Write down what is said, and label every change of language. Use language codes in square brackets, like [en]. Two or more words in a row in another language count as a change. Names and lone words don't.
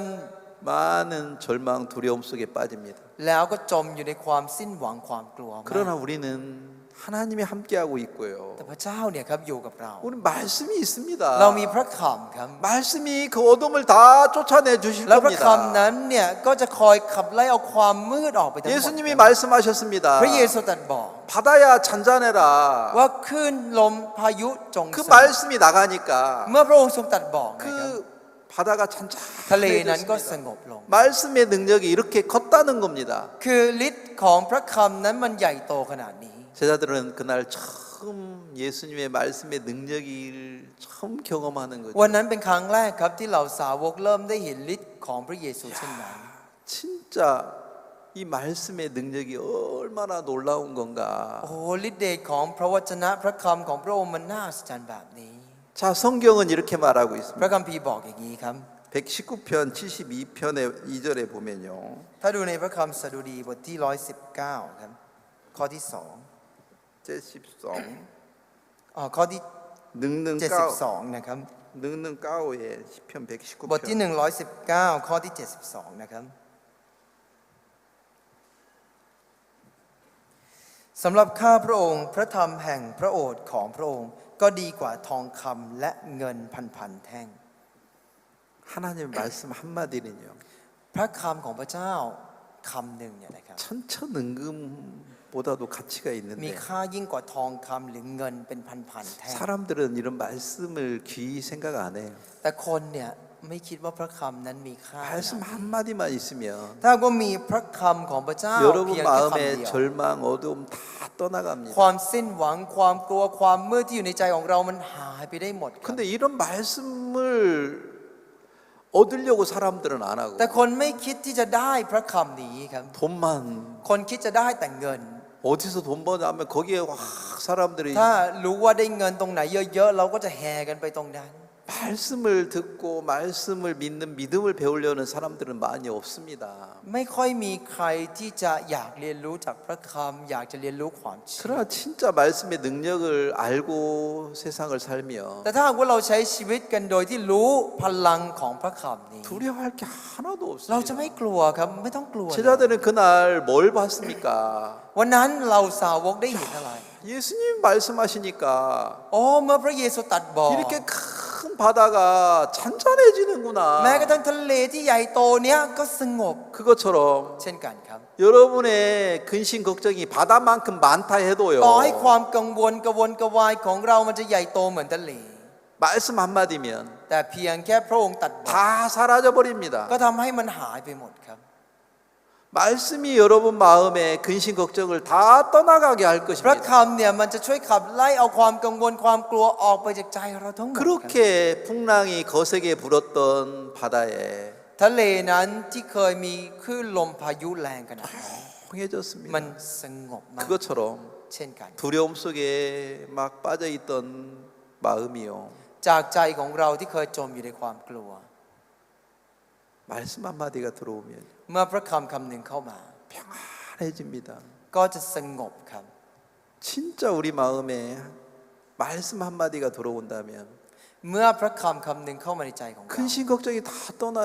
[ko] 많은 절망, 두려움 속에 빠집니다. [th] แล้วก็จมอยู่ในความสิ้นหวังความกลัวมาก [ko] 그러나 우리는 하나님이 함께하고 있고요. [th] แต่พระเจ้าเนี่ยครับอยู่กับเรา [ko] 우리 말씀이 [th] เรา [ko] 있습니다. [th] มีพระคำครับ [ko] 말씀이 그 어둠을 다 쫓아내 주실 [th] แล้วพระ [ko] 겁니다. [th] คำนั้นเนี่ยก็จะคอยขับไล่เอาความมืดออกไปทั้งหมด [ko] 예수님이 [th] ครับ [ko] 말씀하셨습니다. [th] พระเยซูตรัสบอก [ko] 바다야 잔잔해라. [th] ว่าคลื่นลมพายุจง [ko] 그 [th] สงบ [ko] 말씀이 나가니까 [th] เมื่อพระองค์ทรงตรัสบอกนะครับ [ko] 그 바다가 [th] ทะเลนั้นก็ส [ko] 잔잔해졌습니다. [th] งบลง [ko] 말씀의 능력이 이렇게 컸다는 겁니다. [th] คือฤทธิ์ของพระคำนั้นมันใหญ่โตขนาดนี้ [ko] 제자들은 그날 처음 예수님의 말씀의 능력을 처음 경험하는 거죠. [th] วันนั้นเป็นครั้งแรกครับที่เหล่าสาวกเริ่มได้เห็นฤทธิ์ของพระเยซูเช่นนั้น [ko] 진짜 이 말씀의 능력이 얼마나 놀라운 건가. [th] โอ้โหฤทธิ์เดชของพระวจนะพระคำของพระองค์มันน่าอัศจรรย์แบบนี้ [ko] 자, 성경은 이렇게 말하고 [th] พระ [ko] 있습니다. [th] คัมภีร์บอกอย่างนี้ครับ [ko] 119편 72편의 2절에 보면요. [th] ถ้าดูในพระคำสดุดีบทที่119ครับข้อที่ 72 ข้อที่ 능능 까오 72 นะครับ [ko] 능능 까오의 시편 [th] บทที่ [ko] 119편 [th] 119ข้อที่72นะครับสำหรับข้าพระองค์พระธรรมแห่งพระโอษฐ์ของพระองค์ก็ดีกว่าทองคำและเงินพันแท่ง [ko] 하나님의 말씀 한마디는요. [th] พระคำของพระเจ้าคำหนึ่งเนี่ยนะครับ [ko] 천천능금보다도 가치가 [th] มี [ko] 있는데 [th] ค่ายิ่งกว่าทองคำหรือเงินเป็นพันแท่ง [ko] 사람들은 이런 말씀을 귀히 생각 안 해요. [th] แต่คนเนี่ยไม่คิดว่าพระคำนั้นมีค่า [ko] 말씀 한마디만 있으면 [th] ถ้าก็มีพระคำของพระเจ้า [ko] 여러분 [th] เพียงแค่คำ [ko] 마음의 [th] เดียว [ko] 절망, 어두움 다 [th] ค [ko] 떠나갑니다. [th] วามสิ้นหวังความกลัวความมืดที่อยู่ในใจของเรามันหายไปได้หมดครับ [ko] 근데 이런 말씀을 얻으려고 사람들은 안 [th] แต่ [ko] 하고 [th] คนไม่คิดที่จะได้พระคำนี้ครับ [ko] 돈만 [th] คนคิดจะได้แต่เงิน [ko] 어디서 돈 버냐면 거기에 확 사람들이 [th] ถ้ารู้ว่าได้เงินตรงไหนเยอะๆเราก็จะแห่กันไปตรงนั้น [ko] 말씀을 듣고 말씀을 믿는 믿음을 배우려는 사람들은 많이 없습니다. [th] ไม่ค่อยมีใครที่จะอยากเรียนรู้จากพระคำอยากจะเรียนรู้ความเชื่อ [ko] 그러나 진짜 말씀의 능력을 알고 세상을 살며 [th] แต่ถ้าหากว่าเราใช้ชีวิตกันโดยที่รู้พลังของพระคำนี้ [ko] 두려워할 게 하나도 [th] เราจะ [ko] 없습니다. [th] ไม่กลัวครับไม่ต้องกลัว [ko] 제자들은 그날 뭘 봤습니까? [th] วันนั้นเราสาวกได้เห็นอะไร [ko] 예수님 말씀하시니까 [th] อ๋อเมื่อพระเยซูตรัสบอก [ko] 이렇게 큰 바다가 잔잔해지는구나. [th] แม้กระทั่งทะเลที่ใหญ่โตเนี้ยก็สงบ [ko] 그것처럼 [th] เช่นกันครับ [ko] 여러분의 근심 걱정이 바다만큼 많다 해도요. [th] ต่อให้ความกังวลกระวนกระวายของเรามันจะใหญ่โตเหมือนทะเล [ko] 말씀 한마디면 [th] แต่เพียงแค่พระองค์ตรัสบอก [ko] 다 사라져 버립니다. [th] ก็ทำให้มันหายไปหมดครับ [ko] 말씀이 여러분 마음에 근심 걱정을 다 떠나가게 할 [th] พระ [ko] 것입니다. [th] คำเนี่ยมันจะช่วยขับไล่เอาความกังวลความกลัวออกไปจากใจเราทั้งหมดครับ [ko] 그렇게 풍랑이 거세게 불었던 바다에 [th] ทะเลนั้นที่เคยมีคลื่นลมพายุแรงขนาดนั้น [ko] 조용해졌습니다. [th] มันสงบมาก [ko] 그것처럼 [th] เช่นกัน [ko] 두려움 속에 막 빠져있던 마음이요. [th] จากใจของเราที่เคยจมอยู่ในความกลัว [ko] 말씀 한마디가 들어오면 [th] เมื่อพระคำคำหนึ่งเข้ามา [ko] 평안해집니다. [th] ก็จะสงบครับ [ko] 진짜 우리 마음에 말씀 한마디가 들어온다면 [th] เมื่อพระคำคำหนึ่งเข้ามาในใจของเรา [ko] 근심 걱정이 다 떠나요.